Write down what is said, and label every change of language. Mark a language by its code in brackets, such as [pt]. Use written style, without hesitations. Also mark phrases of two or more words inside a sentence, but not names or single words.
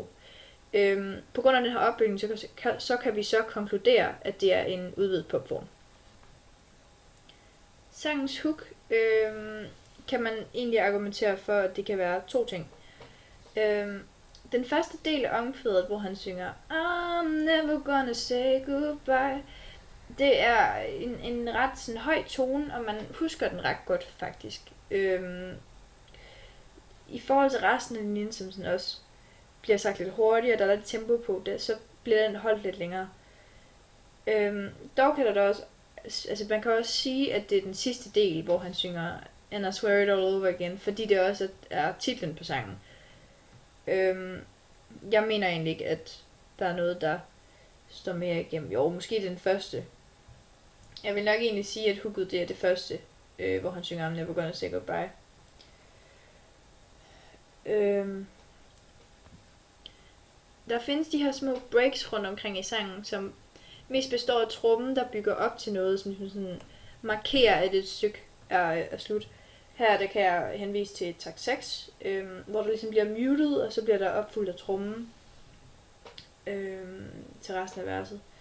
[da] På grund af den her opbygning, så kan vi så konkludere, at det er en udvidet popform. Sangens hook kan man egentlig argumentere for, at det kan være to ting. Den første del af omkvædet, hvor han synger [en] I'm never gonna say goodbye, [da] det er en ret sådan høj tone, og man husker den ret godt faktisk. I forhold til resten af linjen, som sådan også bliver sagt lidt hurtigere, der er lidt tempo på det, så bliver den holdt lidt længere. Dog kan der også, altså man kan også sige, at det er den sidste del, hvor han synger [en] And I swear it all over again, [da] fordi det også er titlen på sangen. Jeg mener egentlig ikke, at der er noget, der står mere igennem. Jo, måske den første. Jeg vil nok egentlig sige, at hooket det er det første, hvor han synger [en] I'm never gonna say goodbye. [da] Der findes de her små breaks rundt omkring i sangen, som mest består af trommen, der bygger op til noget, som sådan markerer, at et stykke er slut. Her der kan jeg henvise til takt 6, hvor der ligesom bliver muted, og så bliver der opfuldt af trommen til resten af verset.